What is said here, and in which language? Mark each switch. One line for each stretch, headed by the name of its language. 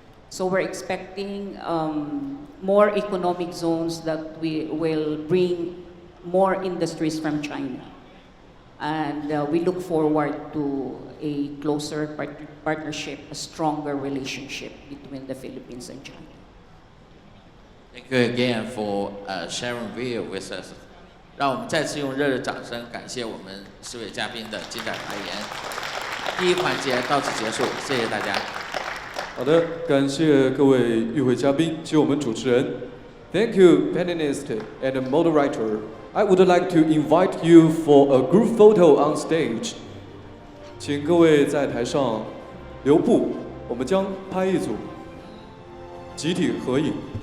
English: So we're expecting more economic zones that will bring more industries from China. And we look forward to a closer partnership, a stronger relationship between the Philippines and China. Thank you again for sharing view with us.
Chinese: 让我们再次用热烈掌声感谢我们4位嘉宾的精彩发言。第一环节到此结束，谢谢大家。好的，感谢各位与会嘉宾及我们主持人。
English: Thank you, panelists and moderator. I would like to invite you for a group photo on stage.
Chinese: 请各位在台上留步，我们将拍一组集体合影。